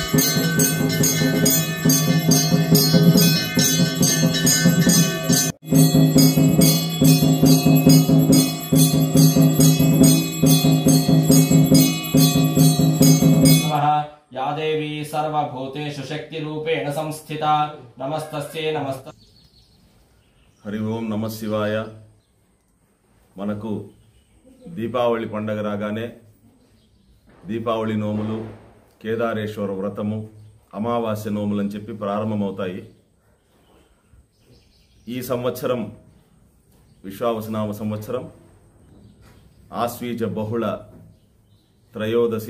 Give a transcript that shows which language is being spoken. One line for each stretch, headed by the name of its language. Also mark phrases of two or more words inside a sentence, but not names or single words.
Sanskrit: या देवी सर्वभूतेषु शक्तिरूपेण संस्थिता नमस्तस्यै नमस्त। हरि ओम नमः शिवाय।
Telugu: మనకు దీపావళి పండగ రాగానే దీపావళి నోములు, కేదారేశ్వర వ్రతము, అమావాస్య నోములు అని చెప్పి ప్రారంభమవుతాయి. ఈ సంవత్సరం విశ్వావసనామ సంవత్సరం ఆశ్వీజ బహుళ త్రయోదశి.